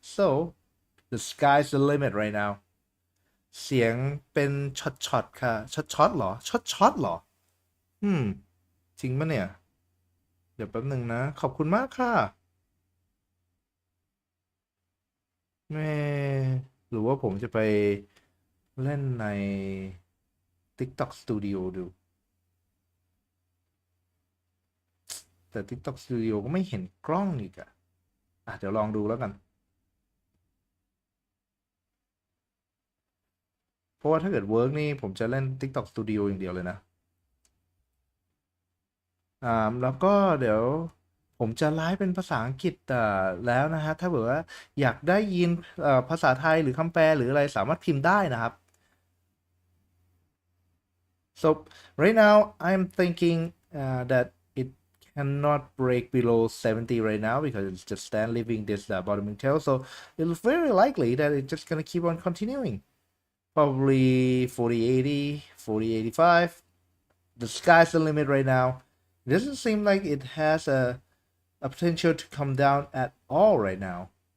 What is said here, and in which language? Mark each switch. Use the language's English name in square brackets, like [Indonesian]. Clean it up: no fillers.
[English] So the sky's the limit right now. [Thai] เสียงเป็นช็อตค่ะช็อตเหรอช็อตเหรอจริงปะเนี่ยเดี๋ยวแป๊บหนึ่งนะขอบคุณมากค่ะแม่หรือว่าผมจะไปเล่นใน TikTok Studio ดูแต่ TikTok Studio ก็ไม่เห็นกล้องอีกอะเดี๋ยวลองดูแล้วกัน เพราะว่าถ้าเกิดเวิร์กนี่ผมจะเล่น TikTok Studio อย่างเดียวเลยนะแล้วก็เดี๋ยวผมจะไลฟ์เป็นภาษาอังกฤษแล้วนะฮะถ้าเกิดว่าอยากได้ยินภาษาไทยหรือคำแปลหรืออะไรสามารถพิมพ์ได้นะครับ [English] So right now I'm thinking that it cannot break below 70 right now because it's just stand leaving this bottoming tail. So it's very likely that it's just gonna keep on continuing. Probably 40.80, 40.85. The sky's the limit right now. It doesn't seem like it has a potential to come down at all right now.